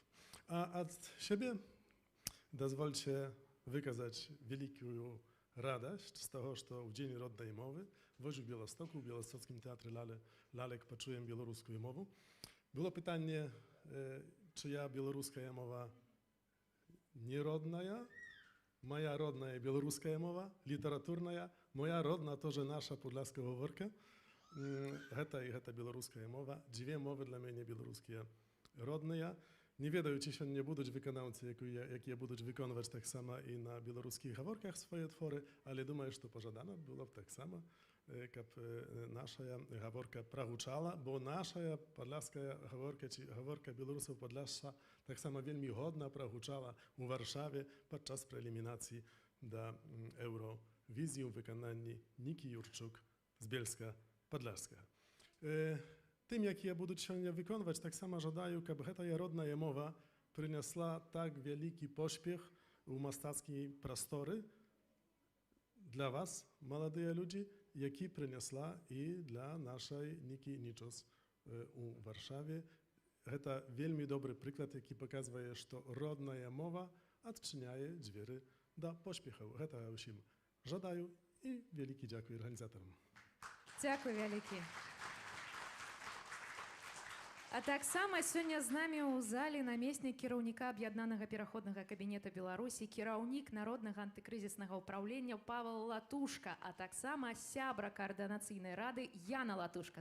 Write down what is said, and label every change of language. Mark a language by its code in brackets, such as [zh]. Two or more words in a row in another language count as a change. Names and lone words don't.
[pl] A od siebie dozwólcie wykazać wielką radość z tego, że w Dzień Rodnej Mowy w Białymstoku, w Białostockim Teatrze Lalek poczułem białoruską mowę. Było pytanie, czyja białoruska mowa nierodna, moja rodna białoruska mowa, literaturna, moja rodna to, że nasza podlaska говорка. [be] Гэта беларуская мова. Дзве мовы для мяне беларускія родныя. Не ведаю, ці сёння будуць выканаўцы, якія будуць выконваць таксама і на беларускіх гаворках свае творы, але думаю, што пажадана было б таксама, каб наша гаворка прагучала, бо наша падляская гаворка ці гаворка беларусаў Падляшша таксама вельмі годна прагучала у Варшаве падчас прэлімінацыі да Еўравізіі ў выкананні Нікі Юрчук з Бельска Podlaska. [pl] Tym, jakie [uk] будуть сьогодні виконувати, так само жадаю, щоб ця родна мова принесла так великий поспіх у мистецькі простори для вас, молоді люди, які принесла і для нашої Нікі Нічос у Варшаві. Це вельми добрий приклад, який показує, що родна мова відчиняє двері до поспіху. Це усім жадаю і велике дякую організаторам. [be] Дякую вялікі. А таксама сёння з намі ў залі намеснік кіраўніка аб'яднанага пераходнага кабінета Беларусі, кіраўнік народнага антыкрызіснага ўпраўлення Павел Латушка, а таксама сябра каардынацыйнай рады Яна Латушка.